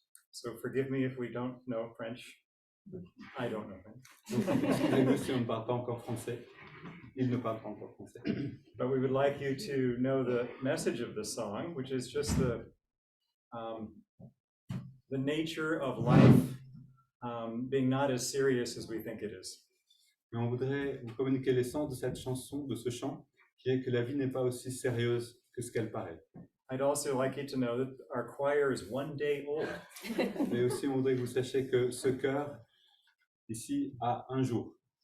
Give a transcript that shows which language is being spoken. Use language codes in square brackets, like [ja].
[en] so forgive me if we don't know French. I don't know French. [fr] Donc, excusez-nous si on ne parle pas encore français. Il ne parle pas encore français. [en] But we would like you to know the message of the song, which is just the nature of life being not as serious as we think it is. [fr] Et on voudrait vous communiquer l'essence de cette chanson, de ce chant, qui est que la vie n'est pas aussi sérieuse que ce qu'elle paraît. [en] I'd also like you to know that our choir is 1 day old. [fr] Et aussi, on voudrait que vous sachiez que ce chœur, ici, a un jour.